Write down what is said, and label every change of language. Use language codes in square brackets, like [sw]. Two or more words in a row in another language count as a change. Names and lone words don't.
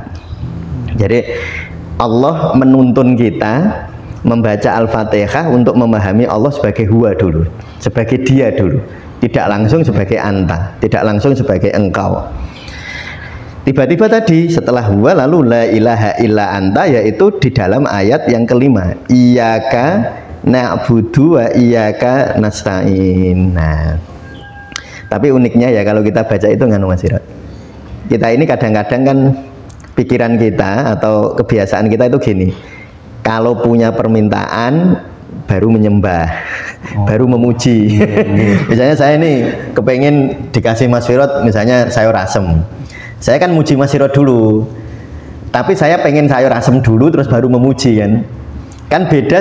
[id] Jadi Allah menuntun kita membaca Al-Fatihah untuk memahami Allah sebagai huwa dulu, sebagai dia dulu, tidak langsung sebagai anta, tidak langsung sebagai engkau. Tiba-tiba tadi setelah huwa lalu [ar] لا إله إلا أنت, [id] yaitu di dalam ayat yang kelima, [ar] إياك نعبد وإياك نستعين. [id] Nah, tapi uniknya ya kalau kita baca itu nganu Mas Sirot, kita ini kadang-kadang kan pikiran kita atau kebiasaan kita itu gini, kalau punya permintaan baru menyembah, baru memuji. Misalnya saya ini kepengen dikasih Mas Sirot misalnya sayur asem, saya kan muji Mas Sirot dulu, tapi saya pengen sayur asem dulu terus baru memuji kan beda.